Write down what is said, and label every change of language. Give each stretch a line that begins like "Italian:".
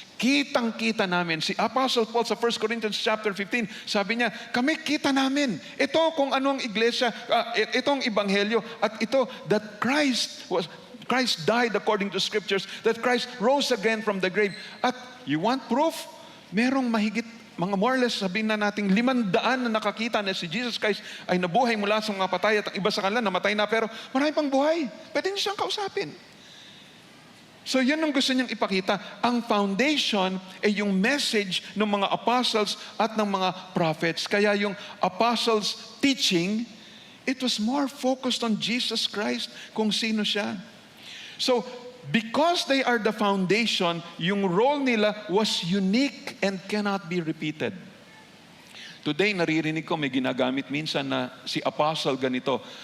Filipino: Kitang-kita namin. Si Apostle Paul sa 1 Corinthians chapter 15, sabi niya, kami kita namin. Ito kung anong iglesia, itong ebanghelyo, at ito,
English: that Christ died according to scriptures, that Christ rose again from the grave. At you want proof?
Filipino: Merong mahigit, mga
English: more or less,
Filipino: sabihin na nating 500 na nakakita na si Jesus Christ ay nabuhay mula sa mga patay at ang iba sa kanila namatay na, pero marami pang buhay. Pwede niyo siyang kausapin. So yun ang gusto niyang ipakita. Ang foundation ay yung message ng mga apostles at ng mga prophets.
English: Kaya yung apostles' teaching, it was more focused on Jesus Christ,
Filipino: kung sino siya.
English: So, because they are the foundation,
Filipino: yung role nila
English: was unique and cannot be repeated.
Filipino: Today, naririnig ko, may ginagamit minsan na si apostle ganito.